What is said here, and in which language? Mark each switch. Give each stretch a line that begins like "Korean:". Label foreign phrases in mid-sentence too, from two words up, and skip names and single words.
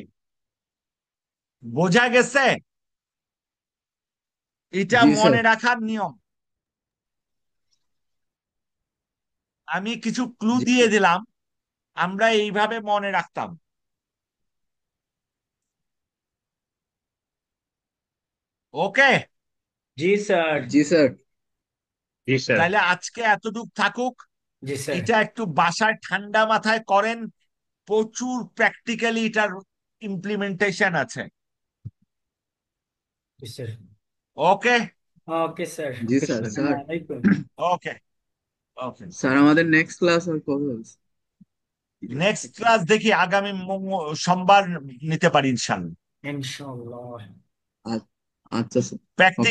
Bangla: বোঝা গেছে? এটা জি স্যার। মনে রাখার নিয়ম। আমি কিছু ক্লু জি দিয়ে স্যার। দিলাম, আমরা এইভাবে মনে রাখতাম। ওকে, জি স্যার। জি স্যার। জি স্যার। তাহলে আজকে এতটুক থাকুক। জি স্যার। এটা একটু বাসায় ঠান্ডা মাথায় করেন, প্রচুর প্র্যাকটিক্যালি এটার ইমপ্লিমেন্টেশন আছে। জি স্যার। ওকে, ওকে স্যার। জি ওকে স্যার। স্যার। স্যার, वालेकुम। ওকে, ওকে। স্যার আমাদের
English: next class
Bangla: আর কবে হবে?
English: next class
Bangla: দেখি আগামী সোমবার নিতে পারি ইনশাল্লাহ। इंशाल्लाह। আ- আচ্ছা স্যার। ওকে